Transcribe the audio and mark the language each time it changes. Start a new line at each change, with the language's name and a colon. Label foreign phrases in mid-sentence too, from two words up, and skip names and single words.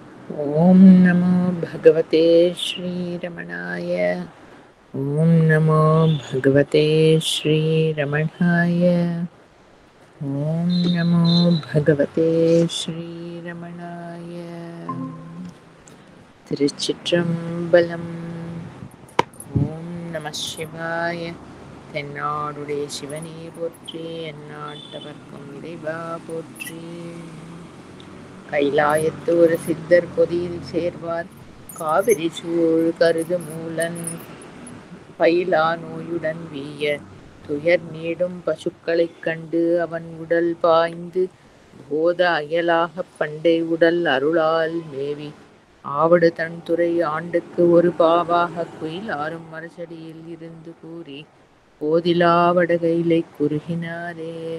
Sanskrit: ॐ नमो भगवते श्रीरमणाय। ॐ नमो भगवते श्रीरमणाय। ॐ नमो भगवते श्रीरमणाय।
Tamil: திருச்சிற்றம்பலம். ஓம் நம சிவாய. தென்னாடுடைய சிவனே போற்றி, எந்நாட்டவர்க்கும் இறைவா போற்றி. கைலாயத்து ஒரு சித்தர் பொதியில் சேர்வார், காவிரி சூழ் கருது மூலன் பயிலா நோயுடன் வீய துயர் நீடும் பசுக்களைக் கண்டு அவன் உடல் பாய்ந்து போத அயலாகப் பண்டை உடல் அருளால் மேவி ஆவடு தன்துறை ஆண்டுக்கு ஒரு பாவாக குயிலாரும் மரசடியில் இருந்து கூறி போதிலா வடகையிலை குறுகினாரே.